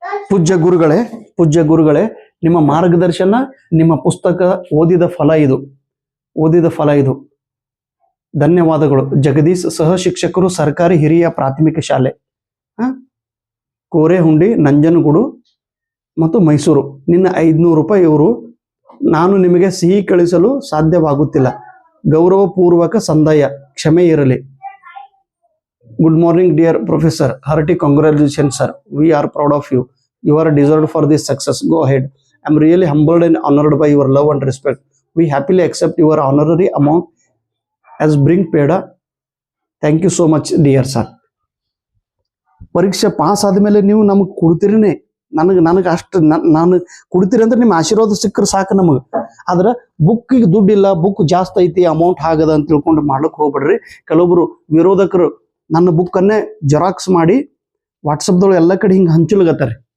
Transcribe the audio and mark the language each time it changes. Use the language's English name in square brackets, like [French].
[Kannada] ಪೂಜ್ಯ ಗುರುಗಳೇ, ನಿಮ್ಮ ಮಾರ್ಗದರ್ಶನ, ನಿಮ್ಮ ಪುಸ್ತಕ ಓದಿದ ಫಲ ಇದು. ಧನ್ಯವಾದಗಳು. ಜಗದೀಶ್, ಸಹ ಶಿಕ್ಷಕರು, ಸರ್ಕಾರಿ ಹಿರಿಯ ಪ್ರಾಥಮಿಕ ಶಾಲೆ, ಕೋರೆಹುಂಡಿ, ನಂಜನಗೂಡು ಮತ್ತು ಮೈಸೂರು. ನಿನ್ನ 500 ರೂಪಾಯಿ ಇವರು. ನಾನು ನಿಮಗೆ ಸಿಹಿ ಕಳಿಸಲು ಸಾಧ್ಯವಾಗುತ್ತಿಲ್ಲ. ಗೌರವಪೂರ್ವಕ ಸಂದಾಯ, ಕ್ಷಮೆ ಇರಲಿ. [English] Good morning dear professor Hearty congratulations sir, we are proud of you. You are deserved for this success. Go ahead. I am really humbled and honored by your love and respect. We happily accept your honorary amount as bring paid. Thank you so much dear sir. [Kannada] ಪರೀಕ್ಷೆ pass ಆದ್ಮೇಲೆ ನೀವು ನಮಗೆ ಕೊಡ್ತೀರಿನೇ, ನನಗೆ ಅಷ್ಟು ನಾನು ಕೊಡ್ತೀರಿ ಅಂದ್ರೆ ನಿಮ್ಮ ಆಶೀರ್ವಾದ ಸಿಕ್ಕರೆ ಸಾಕು ನಮಗೆ. ಆದ್ರೆ ಬುಕ್ಕಿಗೆ ದುಡ್ಡಿಲ್ಲ, ಬುಕ್ ಜಾಸ್ತಿ ಐತಿ, ಅಮೌಂಟ್ ಆಗದ ಅಂತ ತಿಳ್ಕೊಂಡು ಮಾಡ್ಲಿಕ್ಕೆ ಹೋಗ್ಬೇಡ್ರಿ. ಕೆಲವೊಬ್ರು ವಿರೋಧಕರು ನನ್ನ ಬುಕ್ಕನ್ನೇ ಜೆರಾಕ್ಸ್ ಮಾಡಿ ವಾಟ್ಸಪ್ದೊಳಗೆ ಎಲ್ಲ ಕಡೆ ಹಿಂಗೆ ಹಂಚಲ್ಗತ್ತಾರೆ.